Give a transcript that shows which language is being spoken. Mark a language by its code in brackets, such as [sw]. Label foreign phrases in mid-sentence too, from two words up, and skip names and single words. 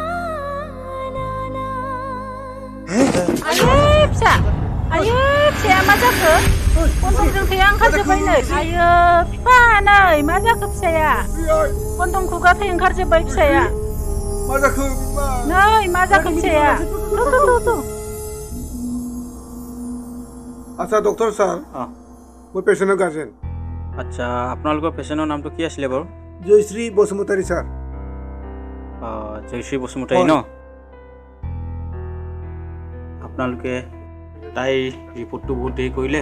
[brx] आयै फिसा, आयै फिसाया मा जाखो? गन्थंजों थैया ओंखारजोब्बाय नै। आयै बिफा नै मा जाखो फिसाया? गन्थं खुगा थै ओंखारजोब्बाय फिसाया। मा जाखो बिमा? नै मा जाखो फिसाया? तु। [as] আচ্ছা [en] doctor sir, [as] মই পেচেণ্টৰ গাৰ্জেন। আচ্ছা, আপোনালোকৰ পেচেণ্টৰ নামটো কি আছিলে বাৰু? জয়শ্ৰী বসুমতাৰী ছাৰ। জয়শ্ৰী বসুমতাৰী ন? আপোনালোকে তাইৰ ৰিপৰ্টটো বহুত দেৰি কৰিলে।